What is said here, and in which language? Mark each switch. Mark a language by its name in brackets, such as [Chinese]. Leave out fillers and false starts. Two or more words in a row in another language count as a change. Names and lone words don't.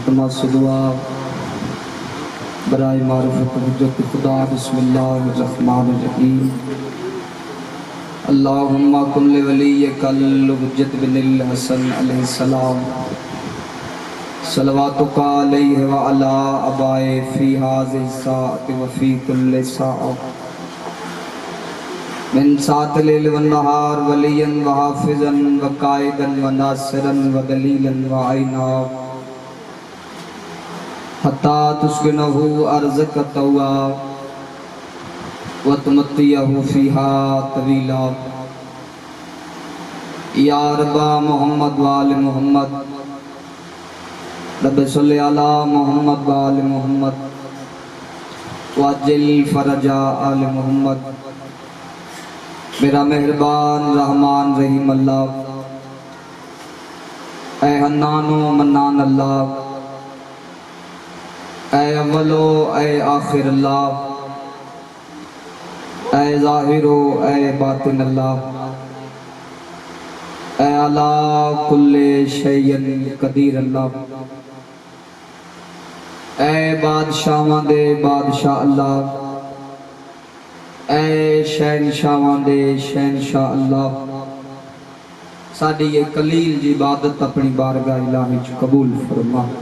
[Urdu] نماز دعا برائے معرفت حجت خدا [Arabic] بسم الله الرحمن الرحيم اللهم كل وليك الحجة بن الحسن عليه السلام صلواتك عليه وعلى آبائه في هذه ساعة وفي كل ساع من ساعة الليل والنهار وليا وحافظا وقائدا وناصرا ودليلا وعينا حتى تسكنه أرضك طوعا وتمتعه فيها طويلا يا رب محمد وآل محمد رب صل على محمد وآل محمد واجعل فرج آل محمد. [Punjabi] میرا مہربان رحمان رحیم اللہ، اے حنان و منان اللہ، اے اول و اے آخر اللہ، اے ظاہر و اے باطن اللہ, [Arabic] اے على كل شيء قدير الله, [Punjabi] اے بادشاہاں دے بادشاہ اللہ، اے شہنشاہاں دے شہنشاہ اللہ. ساڈی یہ قلیل جی عبادت اپنی بارگاہ الٰہی چ قبول فرما.